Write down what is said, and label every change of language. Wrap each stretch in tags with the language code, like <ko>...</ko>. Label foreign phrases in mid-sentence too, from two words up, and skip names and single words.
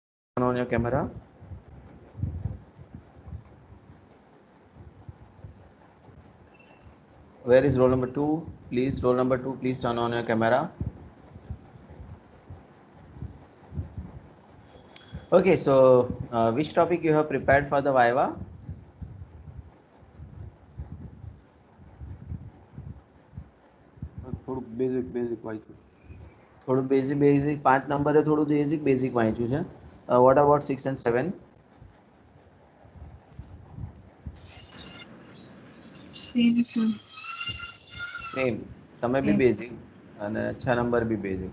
<en>on your camera. Where is roll number 2? Please, roll number 2, please turn on your camera. Okay, so which topic you have prepared for the Viva?</en> <gu>થોડું બેઝિક વાંચ્યું. થોડું બેઝિક 5 નંબરે થોડું બેઝિક વાંચ્યું છે.</gu> <en>What about 6 and 7? Same.</en> <gu>તમે બી બેઝિક અને 6 નંબર બી બેઝિક.</gu>